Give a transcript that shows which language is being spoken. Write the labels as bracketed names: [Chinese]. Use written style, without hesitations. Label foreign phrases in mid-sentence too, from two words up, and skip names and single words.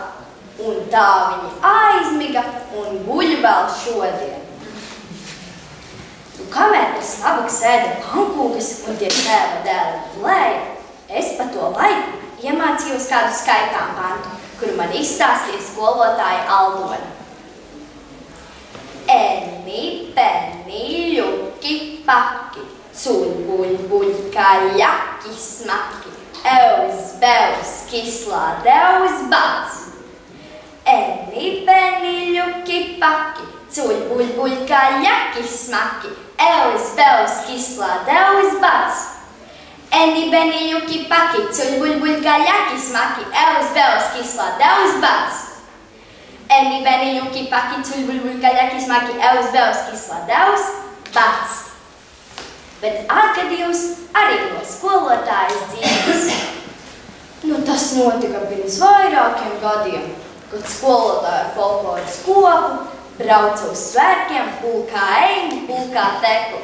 [Latvian] Un tā viņi aizmiga un guļ vēl šodien. Kamēr tas nabags ēda pankūkas un tie tēva dēli gulēja, es pa to laiku iemācījos kādu skaitām pantu, kuru man izstāstīja skolotāja Aldona. Eni, peni, ļuki, paki, cuļ, buļ, kaļaki, smaki, eus, beus, kislā, deus, bats. Eni, peni, ļuki, paki, cuļ, buļ, kaļaki, smaki, eus, beus, kislā, deus, bats. Eni, beni, ļuki, paki, cuļ, buļ, kaļaki, smaki, eus, beus, kislā, deus, bats. Eni, beni, ļuki, paki, cuļ, buļ, kaļaki, smaki, eus, beus, kislā, deus, bats. Bet atgadījums arī no skolotājas dzīves. Nu, tas notika pirms vairākiem gadiem, kad skolotāja folkloras kopu brauca uz svētkiem pulkā eņģi, pulkā teklu.